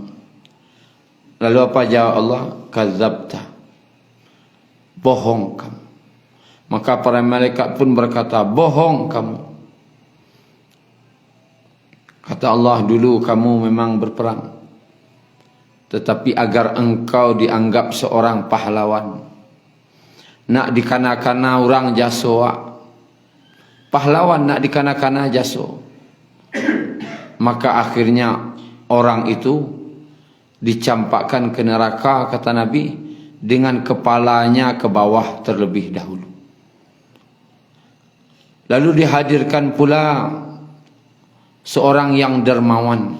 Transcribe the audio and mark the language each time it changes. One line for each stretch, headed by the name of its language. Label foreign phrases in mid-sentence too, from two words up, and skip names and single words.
Indonesian: Lalu apa jawab Allah? Kadzabta, bohong kamu. Maka para malaikat pun berkata, bohong kamu. Kata Allah, dulu kamu memang berperang, tetapi agar engkau dianggap seorang pahlawan,
Minangkabau: nak dikana-kana orang jaso, pahlawan nak dikana-kana jaso,
Indonesian: maka akhirnya orang itu dicampakkan ke neraka, kata Nabi, dengan kepalanya ke bawah terlebih dahulu. Lalu dihadirkan pula seorang yang dermawan.